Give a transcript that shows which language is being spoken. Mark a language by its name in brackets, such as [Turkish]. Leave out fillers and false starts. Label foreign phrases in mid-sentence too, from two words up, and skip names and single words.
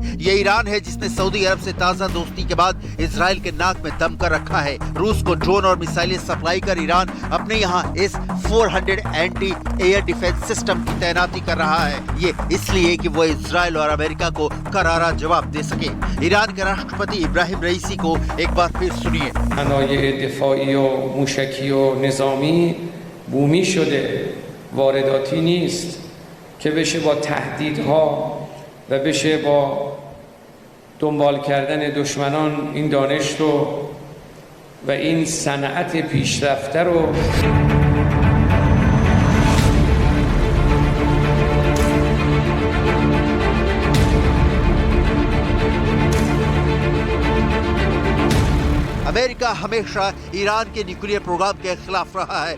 [Hindi] ये ईरान है जिसने सऊदी अरब से ताजा दोस्ती के बाद इजराइल के नाक में दम कर रखा है। रूस को ड्रोन और मिसाइलें सप्लाई कर ईरान अपने यहाँ S-400 [English] anti air defense system [Hindi] की तैनाती कर रहा है। ये इसलिए कि वो इजराइल और अमेरिका को करारा जवाब दे सके। ईरान के राष्ट्रपति इब्राहिम रईसी को एक बार फिर सुनिए। [Persian] بومی شده، وارداتی نیست که بشه با تهدیدها و بشه با دنبال کردن دشمنان این دانش رو و این صنعت پیشرفته رو [Hindi] अमेरिका हमेशा ईरान के [English] nuclear program [Hindi] के खिलाफ रहा है।